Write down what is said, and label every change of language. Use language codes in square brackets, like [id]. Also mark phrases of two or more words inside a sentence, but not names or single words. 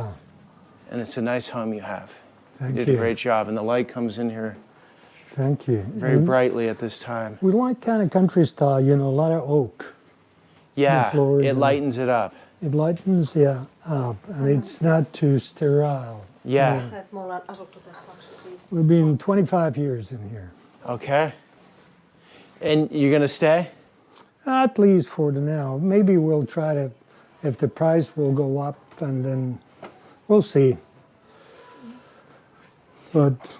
[en] And it's a nice home you have. Thank You you. did a great job. And the light comes in here Thank you. very And brightly at this time. We like kind of country style, you know, a lot of oak. Yeah, floors it and- lightens it up. It lightens, yeah, up, and it's not too sterile. Yeah. [fi] Sä, että me ollaan asuttu tässä 25. [en] We've been 25 years in here. Okay. And you're going to stay? At least for the now. Maybe we'll try to, if the price will go up, and then we'll see. But